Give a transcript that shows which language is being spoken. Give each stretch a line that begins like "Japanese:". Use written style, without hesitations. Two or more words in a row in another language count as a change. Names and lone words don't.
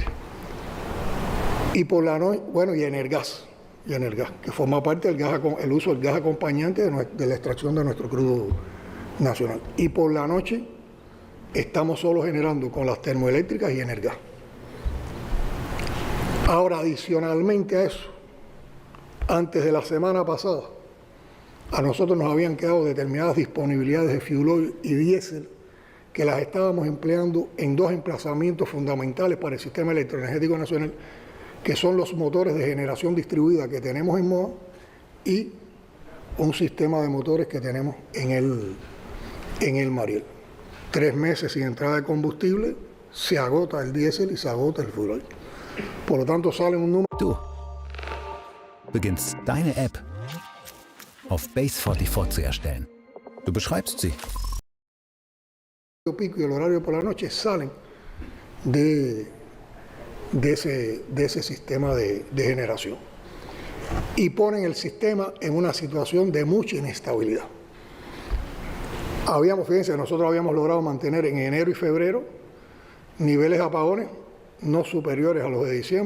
Spanish: Y por la noche, bueno, y Energas, que forma parte del uso del gas acompañante de la extracción de nuestro crudo nacional. Y por la noche estamos solo generando con las termoeléctricas y Energas. Ahora, adicionalmente a eso, antes de la semana pasada, a nosotros nos habían quedado determinadas disponibilidades de fuel oil y diésel que las estábamos empleando en 2 emplazamientos fundamentales para el sistema electroenergético nacional, que son los motores de generación distribuida que tenemos en Moa y un sistema de motores que tenemos en el Mariel. 3 meses sin entrada de combustible, se agota el diésel y se agota el fuel oil. Por lo tanto, sale un número...
German: Du beginnst deine App auf Base44 zu erstellen. Du beschreibst sie.
Spanish: Pico y el horario por la noche salen de ese sistema de generación y ponen el sistema en una situación de mucha inestabilidad. Fíjense, nosotros habíamos logrado mantener en enero y febrero niveles de apagones no superiores a los de diciembre.